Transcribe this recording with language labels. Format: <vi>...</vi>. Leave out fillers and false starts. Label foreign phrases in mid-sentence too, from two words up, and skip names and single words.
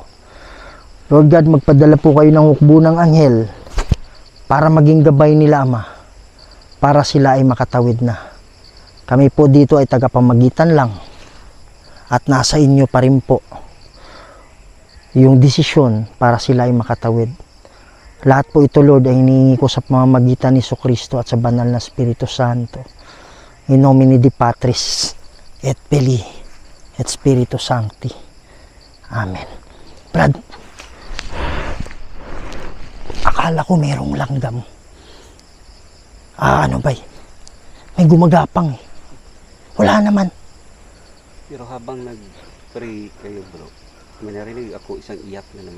<en>Lord God,</en> <tl>magpadala po kayo ng hukbo ng anghel para maging gabay nila, Ama, para sila ay makatawid na. Kami po dito ay tagapamagitan lang at nasa inyo pa rin po yung desisyon para sila ay makatawid. Lahat po ito, Lord, ay hinihingi ko sa pamamagitan ni Jesucristo at sa banal na Espiritu Santo.</tl> <la>In nomine Dei Patris et Filii et Spiritus Sancti. Amen.</la> <tl>Brad, akala ko merong langgam. Ano ba? May gumagapang eh. Wala naman. Pero habang nag-pray kayo, bro, may narinig ako isang iyak na naman.</tl>